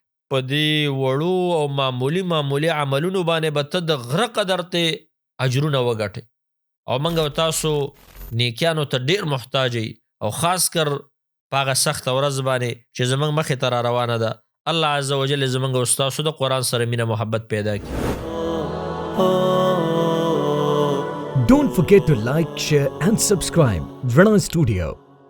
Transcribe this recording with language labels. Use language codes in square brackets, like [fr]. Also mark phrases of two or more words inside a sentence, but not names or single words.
[ps] په دې وړو او معمولی عملونو باندې به ته د غره قدر ته اجرونه وګټې او موږ او تاسو نیکیانو ته ډېر محتاج او خاص کر په هغه سخته ورځ باندې چې زموږ مخې ته را روانه ده. [ar] الله عز وجل [ps] زموږ او ستاسو د قرآن سره مینه محبت پیدا کړي. [en] Don't forget to like, share and subscribe. Rana Studio.